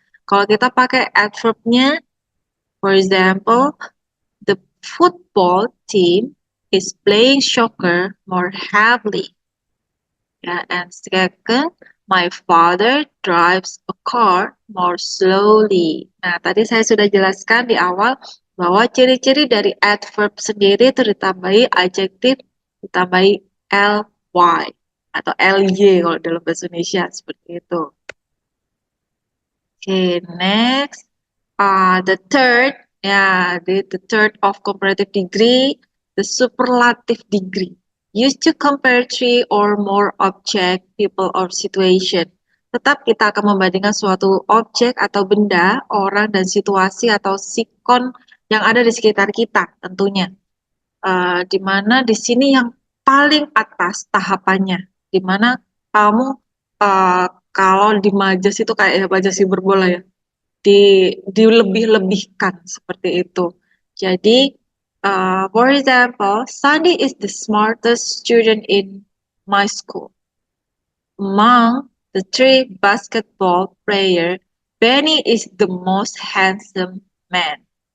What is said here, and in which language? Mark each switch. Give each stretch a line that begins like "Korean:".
Indonesian: Kalau kita pakai adverbnya,
English: for example, the football team is playing soccer more heavily. Ya, and second, my father drives a car more slowly.
Indonesian: Nah, tadi saya sudah jelaskan di awal bahwa ciri-ciri dari adverb sendiri itu ditambahi adjektif, ditambahi ly atau ly kalau dalam bahasa Indonesia seperti itu.
English: Okay, next, the third, the third of comparative degree, the superlative degree. Used to compare three or more object, people, or situation.
Indonesian: Tetap kita akan membandingkan suatu objek atau benda, orang, dan situasi atau sikon yang ada di sekitar kita tentunya. Di mana di sini yang paling atas tahapannya, di mana kamu kalau di majas itu kayak ya majas hiperbola ya, dilebih-lebihkan seperti itu.
English: Jadi, for example, Sandy is the smartest student in my school. Among the three basketball players, Benny is the most handsome man.